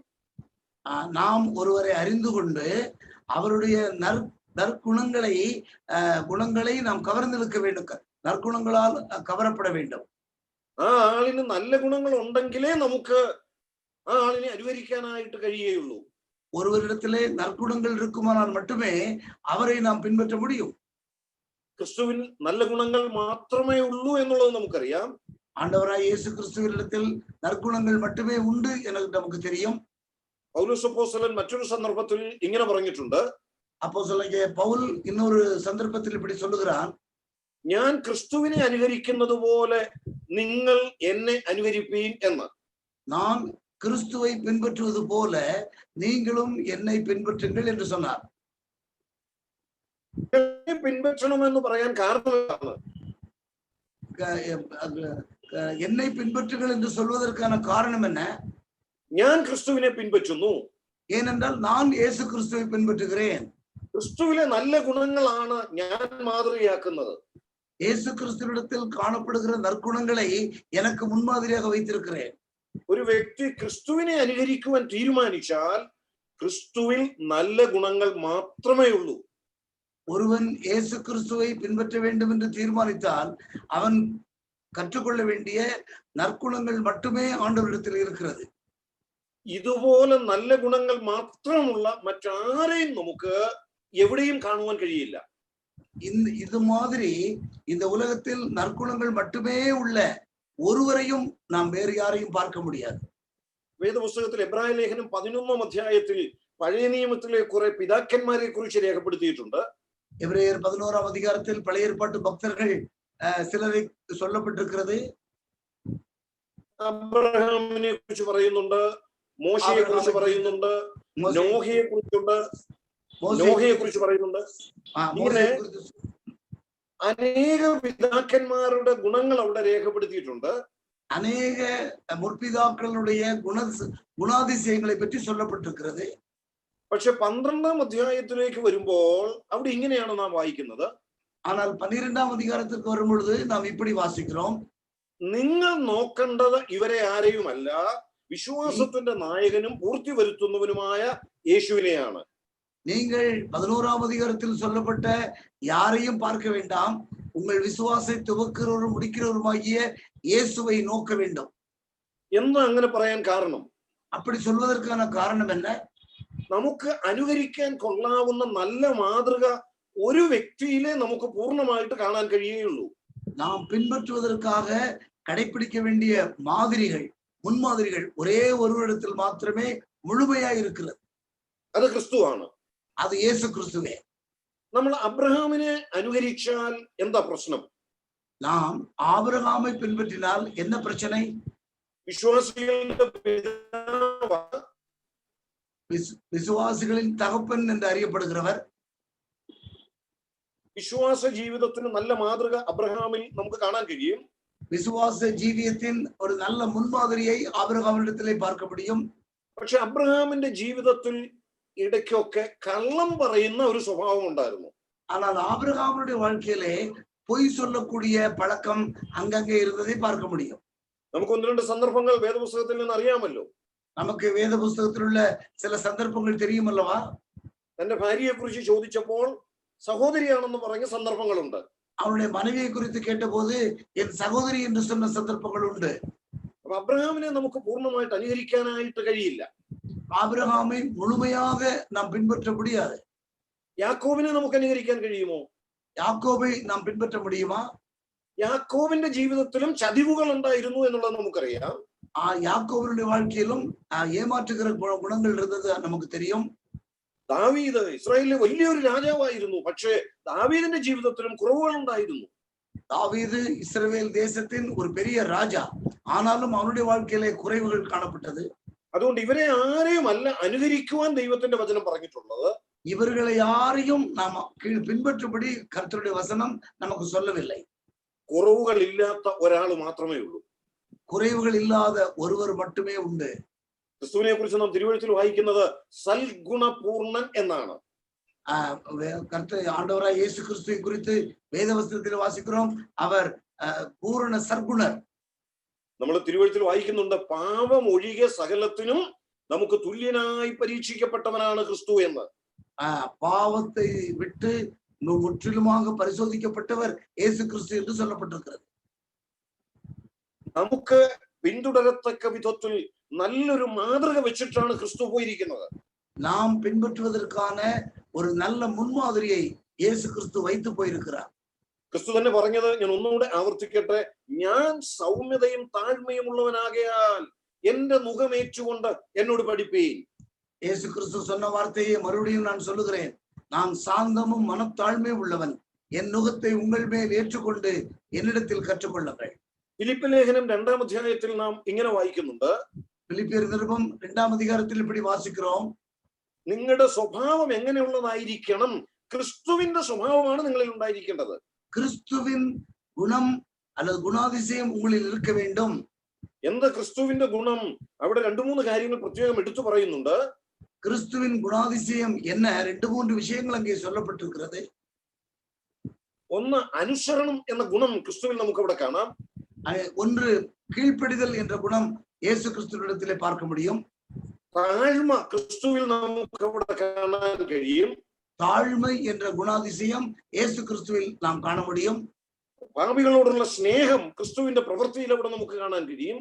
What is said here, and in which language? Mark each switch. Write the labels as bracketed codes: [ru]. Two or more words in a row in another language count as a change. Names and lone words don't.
[ta] நாம் ஒருவரை அறிந்து கொண்டு அவருடைய குணங்களை நாம் கவர்ந்திருக்க வேண்டும், நற்குணங்களால் கவரப்பட வேண்டும். [ml] ആ ആളിന് നല്ല ഗുണങ്ങൾ ഉണ്ടെങ്കിലേ നമുക്ക് ആ ആളിനെ അനുകരിക്കാനായിട്ട് കഴിയുകയുള്ളൂ. [ta] ஒருவரிடத்திலே நற்குணங்கள் இருக்குமானால் மட்டுமே அவரை நாம் பின்பற்ற முடியும். [ml] ക്രിസ്തുവിൽ നല്ല ഗുണങ്ങൾ മാത്രമേ ഉള്ളൂ എന്നുള്ളത് നമുക്കറിയാം. [ta] ஆண்டவராய் இயேசு கிறிஸ்துவினிடத்தில் நற்குணங்கள் மட்டுமே உண்டு என நமக்கு தெரியும். [ml] പൗലോസ് അപ്പോസ്തലൻ മറ്റൊരു സന്ദർഭത്തിൽ ഇങ്ങനെ പറഞ്ഞിട്ടുണ്ട്. [ta] அப்போஸ்தலனாகிய பவுல் இன்னொரு சந்தர்ப்பத்தில் இப்படி சொல்லுகிறான், [ml] ഞാൻ ക്രിസ്തുവിനെ അനുകരിക്കുന്നത് പോലെ നിങ്ങൾ എന്നെ അനുകരിപ്പീൻ എന്ന്. [ta] நான் கிறிஸ்துவை பின்பற்றுவது போல நீங்களும் என்னை பின்பற்றுங்கள் என்று சொன்னார். [ml] പിൻപറ്റണമെന്ന് പറയാൻ കാരണം എന്താണ്? [ta] என்னை பின்பற்றுங்கள் என்று சொல்வதற்கான காரணம் என்ன? [ml] ഞാൻ ക്രിസ്തുവിനെ പിൻപറ്റുന്നു. [ta] ஏனென்றால் நான் இயேசு கிறிஸ்துவை பின்பற்றுகிறேன். [ml] ക്രിസ്തുവിലെ നല്ല ഗുണങ്ങളാണ് ഞാൻ മാതൃകയാക്കുന്നത്. [ta] இயேசு கிறிஸ்துவிடத்தில் காணப்படுகிற நற்குணங்களை எனக்கு முன்மாதிரியாக வைத்திருக்கிறேன். [ml] ഒരു വ്യക്തി ക്രിസ്തുവിനെ അനുകരിക്കുവാൻ തീരുമാനിച്ചാൽ ക്രിസ്തുവിൽ നല്ല ഗുണങ്ങൾ മാത്രമേ ഉള്ളൂ. [ta] ஒருவன் இயேசு கிறிஸ்துவை பின்பற்ற வேண்டும் என்று தீர்மானித்தால் அவன் கற்றுக்கொள்ள வேண்டிய நற்குணங்கள் மட்டுமே ஆண்டவரிடத்தில் இருக்கிறது. [ml] ഇതുപോലെ നല്ല ഗുണങ്ങൾ മാത്രമുള്ള മറ്റാരെയും നമുക്ക് എവിടെയും കാണുവാൻ കഴിയില്ല. [ta] இது மாதிரி இந்த உலகத்தில் நற்குணங்கள் மட்டுமே உள்ள ஒருவரையும் நாம் வேறு யாரையும் பார்க்க முடியாது. [ml] വേദപുസ്തകത്തിൽ എബ്രായ ലേഖനം 11 അധ്യായത്തിൽ പഴയ നിയമത്തിലെ കുറെ പിതാക്കന്മാരെ കുറിച്ച് രേഖപ്പെടുത്തിയിട്ടുണ്ട്. [ta] எபிரேயர் 11 அதிகாரத்தில் பழைய ஏற்பாட்டு பக்தர்கள் சிலரை சொல்லப்பட்டிருக்கிறது. [ml] അബ്രഹാമിനെ കുറിച്ച് പറയുന്നുണ്ട്, മോശയെ കുറിച്ച് പറയുന്നുണ്ട്, നോഹയെ കുറിച്ച് പറയുന്നുണ്ട്. ഇങ്ങനെ അനേക പിതാക്കന്മാരുടെ ഗുണങ്ങൾ അവിടെ രേഖപ്പെടുത്തിയിട്ടുണ്ട്. [ta] அநேக முற்பிதாக்களுடைய குணாதிசயங்களை பற்றி சொல்லப்பட்டிருக்கிறது. [ml] പക്ഷെ 12 അധ്യായത്തിലേക്ക് വരുമ്പോൾ അവിടെ ഇങ്ങനെയാണ് നാം വായിക്കുന്നത്. [ta] ஆனால் 12 அதிகாரத்திற்கு வரும்பொழுது நாம் இப்படி வாசிக்கிறோம், [ml] നിങ്ങൾ നോക്കേണ്ടത് ഇവരെ ആരെയുമല്ല, വിശ്വാസത്തിന്റെ നായകനും പൂർത്തി വരുത്തുന്നവനുമായ യേശുവിനെയാണ്. [ta] நீங்கள் 11 அதிகாரத்தில் சொல்லப்பட்ட யாரையும் பார்க்க வேண்டாம், உங்கள் விசுவாசை துவக்கிறவரும் முடிக்கிறவருமாகிய இயேசுவை நோக்க வேண்டும். [ml] എന്ന് അങ്ങനെ പറയാൻ കാരണം, [ta] அப்படி சொல்வதற்கான காரணம் என்ன? [ml] നമുക്ക് അനുകരിക്കാൻ കൊള്ളാവുന്ന നല്ല മാതൃക ഒരു വ്യക്തിയിലെ നമുക്ക് പൂർണ്ണമായിട്ട് കാണാൻ കഴിയുകയുള്ളൂ. [ta] நாம் பின்பற்றுவதற்காக கடைபிடிக்க வேண்டிய மாதிரிகள், முன்மாதிரிகள் ஒரே ஒருவரிடத்தில் மாத்திரமே முழுமையா இருக்கிறது. [ml] അത് ക്രിസ്തുവാണ്. [ta] அது இயேசு கிறிஸ்துவே. [ml] നമ്മൾ അബ്രഹാമിനെ അനുകരിച്ചാൽ എന്താ പ്രശ്നം? [ta] நாம் ஆபிரகாமை பின்பற்றினால் என்ன பிரச்சனை? [ml] വിശ്വാസികളുടെ പിതാവാണ്, [ta] விசுவாசிகளின் தகப்பன் என்று அறியப்படுகிறவர். [ml] വിശ്വാസ ജീവിതത്തിന് നല്ല മാതൃക അബ്രഹാമിൽ നമുക്ക് കാണാൻ കഴിയും. [ta] விசுவாச ஜீவியத்தின் ஒரு நல்ல முன்மாதிரியை ஆபிரகாமிடத்திலே பார்க்க முடியும். [ml] പക്ഷെ അബ്രഹാമിന്റെ ജീവിതത്തിൽ ഇടയ്ക്കൊക്കെ കള്ളം പറയുന്ന ഒരു സ്വഭാവം ഉണ്ടായിരുന്നു. [ta] ஆனால் ஆபிரகாமுடைய வாழ்க்கையிலே பொய் சொல்லக்கூடிய பழக்கம் அங்கங்கே இருந்ததை பார்க்க முடியும். [ml] നമുക്ക് ഒന്ന് രണ്ട് സന്ദർഭങ്ങൾ വേദപുസ്തകത്തിൽ നിന്ന് അറിയാമല്ലോ. [ta] நமக்கு வேத புஸ்தகத்திலுள்ள சில சந்தர்ப்பங்கள் தெரியும் அல்லவா? [ml] തന്റെ ഭാര്യയെ കുറിച്ച് ചോദിച്ചപ്പോൾ സഹോദരിയാണെന്ന് പറഞ്ഞ സന്ദർഭങ്ങളുണ്ട്. [ta] அவனுடைய மனைவியை குறித்து கேட்டபோது என் சகோதரி என்று சொன்ன சந்தர்ப்பங்கள் உண்டு. [ml] അപ്പൊ അബ്രഹാമിനെ നമുക്ക് പൂർണ്ണമായിട്ട് അനുകരിക്കാനായിട്ട് കഴിയില്ല. [ta] ஆபிரகாமை முழுமையாக நாம் பின்பற்ற முடியாது. [ml] യാക്കോബിനെ നമുക്ക് അനുകരിക്കാൻ കഴിയുമോ? [ta] யாக்கோபை நாம் பின்பற்ற முடியுமா? [ml] യാക്കോബിന്റെ ജീവിതത്തിലും ചതിവുകൾ ഉണ്ടായിരുന്നു എന്നുള്ളത് നമുക്കറിയാം. [ta] யாக்கோபனுடைய வாழ்க்கையிலும் ஏமாற்றுகிற குணங்கள் இருந்தது நமக்கு தெரியும். [ml] ദാവീദ് ഇസ്രായേലിലെ വലിയൊരു രാജാവായിരുന്നു. പക്ഷേ ദാവീദിന്റെ ജീവിതത്തിലും കുറവുകൾ ഉണ്ടായിരുന്നു. [ta] தாவீது இஸ்ரவேல் தேசத்தின் ஒரு பெரிய ராஜா, ஆனாலும் அவனுடைய வாழ்க்கையிலே குறைவுகள் காணப்பட்டது. [ml] അതുകൊണ്ട് ഇവരെ ആരെയും അല്ല അനുകരിക്കുവാൻ ദൈവത്തിന്റെ വചനം പറഞ്ഞിട്ടുള്ളത്. [ta] இவர்களை யாரையும் நாம் பின்பற்றும்படி கர்த்தருடைய வசனம் நமக்கு சொல்லவில்லை. [ml] കുറവുകൾ ഇല്ലാത്ത ഒരാൾ മാത്രമേ ഉള്ളൂ. [ta] குறைவுகள் இல்லாத ஒருவர் மட்டுமே உண்டு. [ml] ക്രിസ്തുവിനെ കുറിച്ച് നാം തിരുവെഴുത്തിൽ വായിക്കുന്നത് സൽഗുണപൂർണൻ എന്നാണ്. [ta] கர்த்தர் ஆண்டவராய் இயேசு கிறிஸ்துவை குறித்து வேதவசனத்தில் வாசிக்கிறோம், அவர் பூரண சர்க்குணர். [ml] നമ്മൾ തിരുവെഴുത്തിൽ വായിക്കുന്നുണ്ട്, പാപം ഒഴികെ സകലത്തിനും നമുക്ക് തുല്യനായി പരീക്ഷിക്കപ്പെട്ടവനാണ് ക്രിസ്തു എന്ന്. [ta] பாவத்தை விட்டு முற்றிலுமாக பரிசோதிக்கப்பட்டவர் இயேசு கிறிஸ்து என்று சொல்லப்பட்டிருக்கிறது. [ml] നമുക്ക് പിന്തുടരത്തക്ക വിധത്തിൽ നല്ലൊരു മാതൃക വെച്ചിട്ടാണ് ക്രിസ്തു പോയിരിക്കുന്നത്. [ta] நாம் பின்பற்றுவதற்கான ஒரு நல்ல முன்மாதிரியை இயேசு கிறிஸ்து வைத்து போயிருக்கிறார். [ml] ക്രിസ്തു തന്നെ പറഞ്ഞത്, ഞാൻ ഒന്നുകൂടെ ആവർത്തിക്കട്ടെ, ഞാൻ സൗമ്യതയും താഴ്മയും ഉള്ളവനാകയാൽ എന്റെ മുഖമേറ്റുകൊണ്ട് എന്നോട് പഠിപ്പീൻ. [ta] இயேசு கிறிஸ்து சொன்ன வார்த்தையை மறுபடியும் நான் சொல்லுகிறேன், நான் சாந்தமும் மனத்தாழ்மையும் உள்ளவன், என் நுகத்தை உங்கள் மேல் ஏற்றுக்கொண்டு என்னிடத்தில் கற்றுக்கொள்ளுங்கள். [ml] ഫിലിപ്പ് ലേഖനം 2-ാം അധ്യായത്തിൽ നാം ഇങ്ങനെ വായിക്കുന്നുണ്ട്, [ta] பிலிப்பியர் நிருபம் 2-ாம் அதிகாரத்தில் இப்படி வாசிக்கிறோம், [ml] നിങ്ങളുടെ സ്വഭാവം എങ്ങനെയുള്ളതായിരിക്കണം? ക്രിസ്തുവിന്റെ സ്വഭാവമാണ് നിങ്ങളിൽ ഉണ്ടായിരിക്കേണ്ടത്. [ta] கிறிஸ்துவின் குணம் அல்லது குணாதிசயம் உங்களில் இருக்க வேண்டும். [ml] എന്താ ക്രിസ്തുവിന്റെ ഗുണം? അവിടെ 2-3 കാര്യങ്ങൾ പ്രത്യേകം എടുത്തു പറയുന്നുണ്ട്. [ta] கிறிஸ்துவின் குணாதிசயம் என்ன? 2-3 விஷயங்கள் அங்கே சொல்லப்பட்டிருக்கிறது. [ml] ഒന്ന്, അനുസരണം എന്ന ഗുണം ക്രിസ്തുവിൽ നമുക്ക് അവിടെ കാണാം. [ta] ஒன்று, கீழ்ப்படிதல் என்ற குணம் இயேசு கிறிஸ்துவிடத்திலே பார்க்க முடியும். [ml] താഴ്മ ക്രിസ്തുവിൽ നമുക്ക് അവിടെ കാണാൻ കഴിയും. [ta] தாழ்மை என்ற குணாதிசயம் இயேசு கிறிஸ்துவில் நாம் காண முடியும். [ml] പാപികളോടുള്ള സ്നേഹം ക്രിസ്തുവിന്റെ പ്രവൃത്തിയിൽ അവിടെ നമുക്ക് കാണാൻ കഴിയും.